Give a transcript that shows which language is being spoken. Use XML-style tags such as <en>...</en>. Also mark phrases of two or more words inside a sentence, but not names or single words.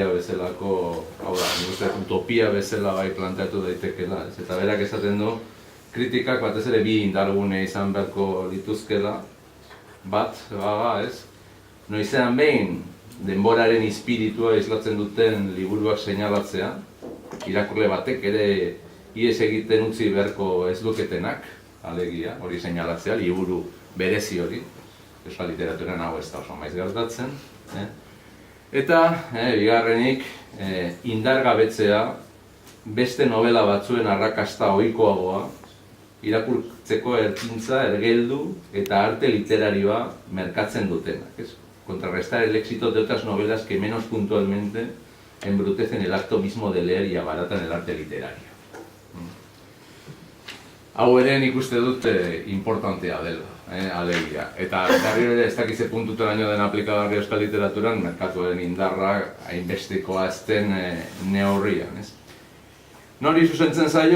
<eu>bezalako, hau da, nik uste utopia bezala bai planteatu daitekela, eta berak esaten du kritikak batez ere bi indargune izan beharko lituzkela, bat, noizean behin denboraren espiritua islatzen duten liburuak seinalatzea, irakurle batek ere ihes egiten utzi beharko ez luketenak, alegia, hori seinalatzea, liburu berezi hori, euskal literaturan hau ez da oso maiz gertatzen. Eta, bigarrenik, indargabetzea beste novela batzuen arrakasta ohikoagoa, irakurtzeko erkintza, ergeldu eta arte literarioa merkatzen dutenak.</eu> <es>Contrarrestar el éxito de otras novelas que menos puntualmente embrutecen el acto mismo de leer y abaratan el arte literario.</es> <eu>Hau ere nik uste dut importantea dela, alegia. Eta berriro ere ez dakize puntuteraino den aplikagarri euskal literaturan merkatuaren indarra hainbestekoa ez den neurrian. Nori zuzentzen zaio?</eu>